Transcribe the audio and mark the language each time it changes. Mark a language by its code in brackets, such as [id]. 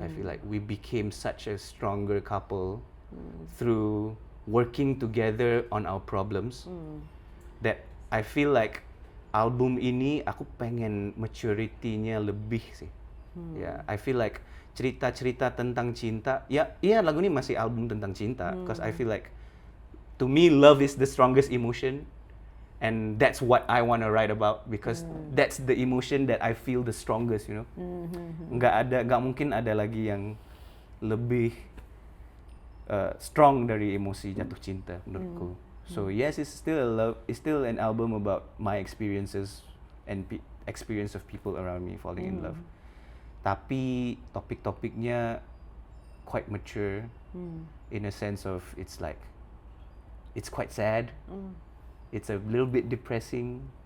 [en] I feel like we became such a stronger couple through working together on our problems, that I feel like [id] album ini aku pengen maturity-nya lebih sih. [en] Ya, I feel like [id] cerita-cerita tentang cinta, iya lagu ini masih album tentang cinta, [en] because I feel like to me love is the strongest emotion. And that's what I want to write about, because that's the emotion that I feel the strongest, you know. [id] Nggak mungkin ada lagi yang lebih strong dari emosi jatuh cinta menurutku. [en] So yes, it's still an album about my experiences and experience of people around me falling in love. [id] Tapi topik-topiknya [en] quite mature, in a sense of it's quite sad. It's a little bit depressing,